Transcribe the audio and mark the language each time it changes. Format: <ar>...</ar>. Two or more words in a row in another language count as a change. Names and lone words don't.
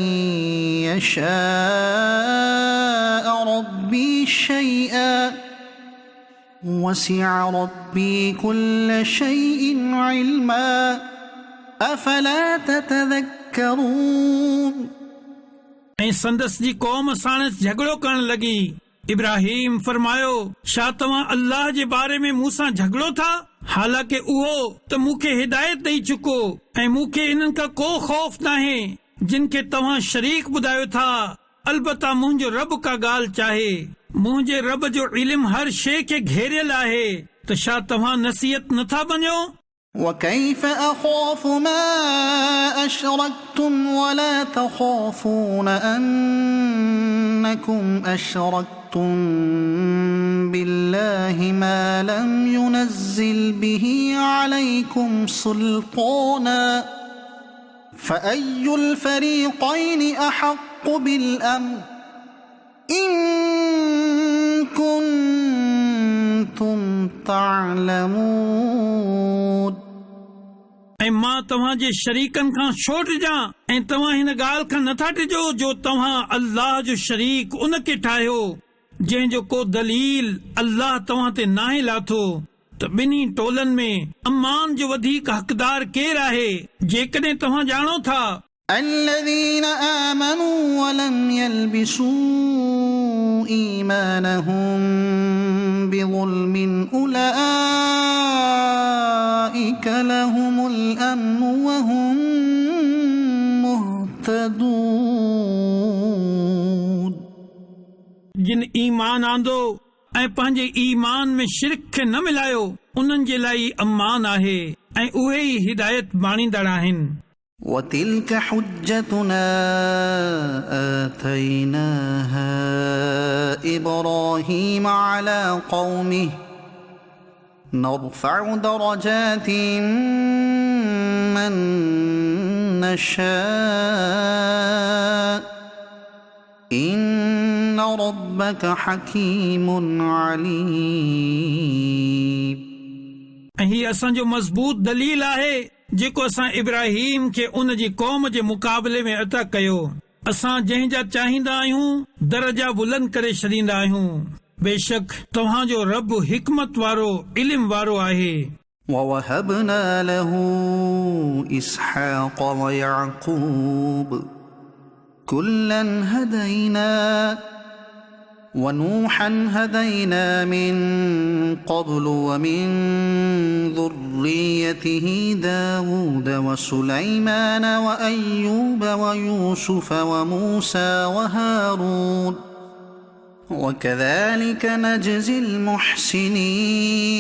<ar>يشاء ربي شيئا وسع ربي كل شيء علما أفلا تتذكرون۔</ar> <sd>ऐं संदसि जी क़ौम साणसि झगड़ो करण लॻी। इब्राहिम फरमायो छा तव्हां अल्लाह जे बारे में मूंसां झगड़ो था? हालांकि उहो त मूंखे हिदायत ॾेई चुको ऐं मूंखे इन्हनि खां को ख़ौफ़ नाहे जिन खे तव्हां शरीक ॿुधायो था। अलबत्ता मुंहिंजो रब का ॻाल्हि चाहे। मुंहिंजे रब जो इल्मु हर शइ खे घेरियल आहे त छा तव्हां नसीहत नथा बणियो؟</sd> <ar>وكيف أخاف ما أشركتم ولا تخافون أنكم أشركتم بالله ما لم ينزل به عليكم سلطانا فأي الفريقين أحق بالأمن إن كنتم تعلمون</ar> <sd>ऐं मां तव्हां जे शरीकनि खां छो टिजां ऐं तव्हां हिन ॻाल्हि खां नथा टिजो जो तव्हां अल्लाह जो शरीक उन खे ठाहियो जंहिंजो को दलील अल्लाह तव्हां ते नाहे लाथो त ॿिन्ही टोलनि में अमान जो वधीक हक़दार केरु आहे जेकॾहिं तव्हां ॼाणो था</sd> <ar>الذين آمنوا ولم يلبسوا إيمانهم بظلم أولئك لهم الأمن وهم مهتدون</ar> <sd>जिन ईमान आंदो ऐं पंहिंजे ईमान में शिरक खे न मिलायो उन्हनि जे लाइ अमान आहे ऐं उहे ई हिदायत बाणींदड़ आहिनि</sd> <ar>وتلك حجتنا آتيناها إبراهيم على قومه نرفع درجات من نشاء إن ربك حكيم عليم</ar> <sd>ऐं हीअ असांजो मज़बूत दलील आहे जेको असां इब्राहिम खे उन जी क़ौम जे मुक़ाबले में अता कयो असां जंहिंजा चाहींदा आहियूं दर्जा बुलंद करे छॾींदा आहियूं बेशक तव्हांजो रब हिकमत वारो इल्म वारो आहे</sd> <ar>ووهبنا له إسحاق ويعقوب كلا هدينا ونوحا هدينا من قبل ومن ذريته داود وسليمان وأيوب ويوسف وموسى وهارون وكذلك نجزي المحسنين</ar>